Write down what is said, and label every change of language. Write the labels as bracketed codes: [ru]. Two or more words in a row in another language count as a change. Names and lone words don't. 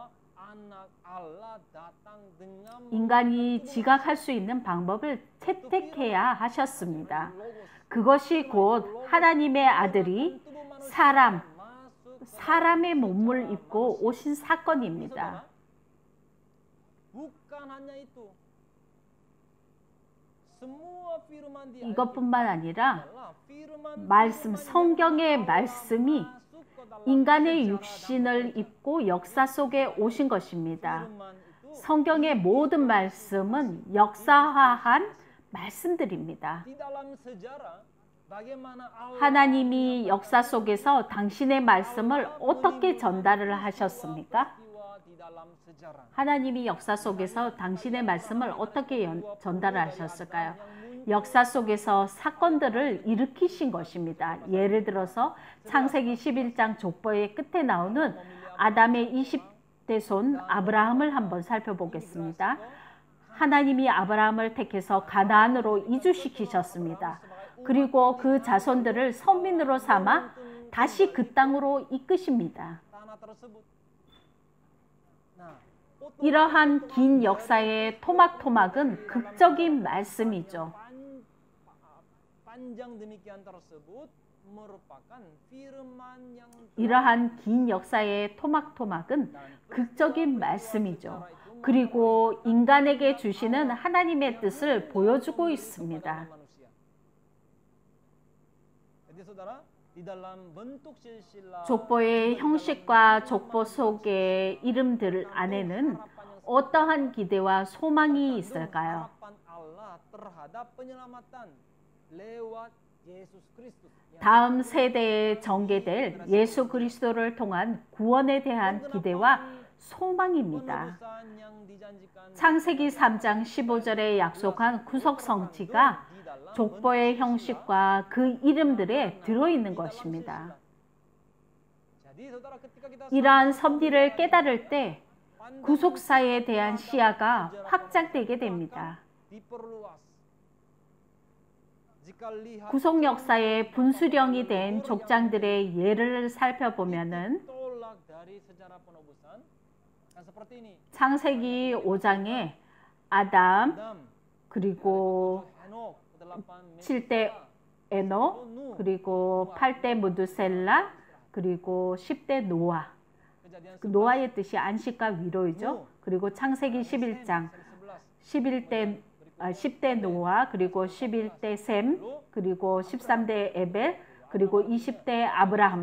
[ko] 인간이 지각할 수 있는 방법을 채택해야 하셨습니다. 그것이 곧 하나님의 아들이 사람의 몸을 입고 오신 사건입니다. [id] bukan hanya itu. semua firman di [ko] 이것뿐만 아니라 [id] adalah firman [ko] 말씀, 성경의 [id] yang [ko] 말씀이 [id] masuk ke dalam [ko] 인간의 [id] sejarah [ko] 육신을 입고 역사 속에 오신 것입니다. [id] firman itu [ko] 성경의 모든 말씀은 역사화한 말씀들입니다. [id] di dalam sejarah bagaimana Allah [ko] 하나님이 역사 속에서 당신의 말씀을 어떻게 전달을 하셨습니까? [id] di dalam sejarah. [ko] 하나님이 역사 속에서 당신의 말씀을 어떻게 전달을 하셨을까요? 역사 속에서 사건들을 일으키신 것입니다. 예를 들어서 창세기 11장 족보의 끝에 나오는 아담의 20대 손 아브라함을 한번 살펴보겠습니다. 하나님이 아브라함을 택해서 가나안으로 이주시키셨습니다. 그리고 그 자손들을 선민으로 삼아 다시 그 땅으로 이끄십니다. [id] tanah tersebut. Nah, [ko] 이러한 긴 역사의 토막토막은 극적인 말씀이죠. [id] panjang demikian tersebut merupakan firman yang [ko] 이러한 긴 역사의 토막토막은 극적인 말씀이죠. 그리고 인간에게 주시는 하나님의 뜻을 보여주고 있습니다. [id] manusia. Jadi saudara, di dalam bentuk silsilah [ko] 족보의 형식과 족보 속의 이름들 안에는 어떠한 기대와 소망이 있을까요? [id] harapan Allah terhadap penyelamatan lewat Yesus Kristus. [ko] 다음 세대에 전개될 예수 그리스도를 통한 구원에 대한 기대와 소망입니다. [id] Penebusan yang dijanjikan [ko] 창세기 3장 15절에 약속한 구속 성취가 족보의 형식과 그 이름들에 들어있는 것입니다. [id] Jadi saudara, ketika kita [ko] 이러한 섭리를 깨달을 때 구속사에 대한 시야가 확장되게 됩니다. [id] diperluas. Jika lihat [ko] 구속 역사의 분수령이 된 족장들의 예를 살펴보면은 [id] tolak dari sejarah penebusan kan seperti ini. [ko] 창세기 5장에 아담 Adam, 그리고 Henok, 8 7대 에녹 그리고 8대 무두셀라 그리고 10대 노아. [id] kejadian [ko] 그 노아의 뜻이 안식과 위로이죠. 그리고 창세기 11장 10대 노아 그리고 11대 셈 그리고 13대 에벨 그리고 20대 아브라함.